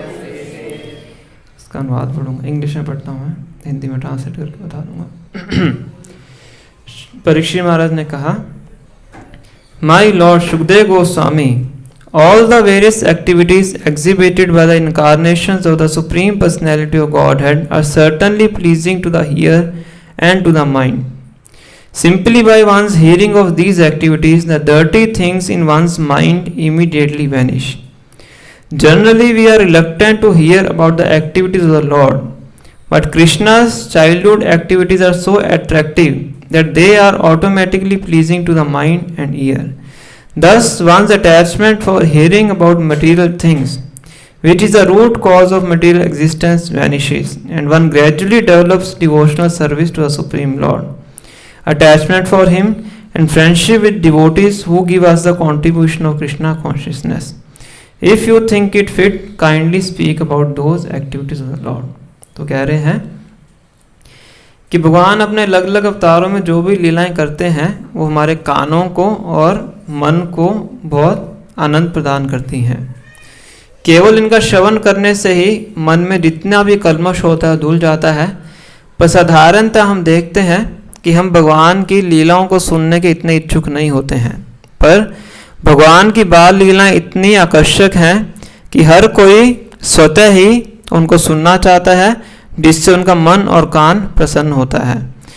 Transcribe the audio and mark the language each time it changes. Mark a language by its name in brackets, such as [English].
[Hindi] इसका अनुवाद पढ़ूंगा, इंग्लिश में पढ़ता हूँ, हिंदी में ट्रांसलेट करके बता दूंगा। परीक्षित महाराज ने कहा, [English] My lord Sukhdev Goswami, all the various activities exhibited by the incarnations of the Supreme Personality of Godhead are certainly pleasing to the ear and to the mind. Simply by one's hearing of these activities, the dirty things in one's mind immediately vanish. Generally, we are reluctant to hear about the activities of the Lord, but Krishna's childhood activities are so attractive that they are automatically pleasing to the mind and ear. Thus, one's attachment for hearing about material things which is the root cause of material existence, vanishes, and one gradually develops devotional service to the Supreme Lord, attachment for Him, and friendship with devotees who give us the contribution of Krishna consciousness. If you think it fit, kindly speak about those activities of the Lord. [Hindi] तो कह रहे हैं कि भगवान अपने अलग अलग अवतारों में जो भी लीलाएं करते हैं वो हमारे कानों को और मन को बहुत आनंद प्रदान करती हैं। केवल इनका श्रवण करने से ही मन में जितना भी कल्मश होता है धुल जाता है, पर साधारणतः हम देखते हैं कि हम भगवान की लीलाओं को सुनने के इतने इच्छुक नहीं होते हैं, पर भगवान की बाल लीलाएं इतनी आकर्षक हैं कि हर कोई स्वतः ही उनको सुनना चाहता है, जिससे उनका मन और कान प्रसन्न होता है।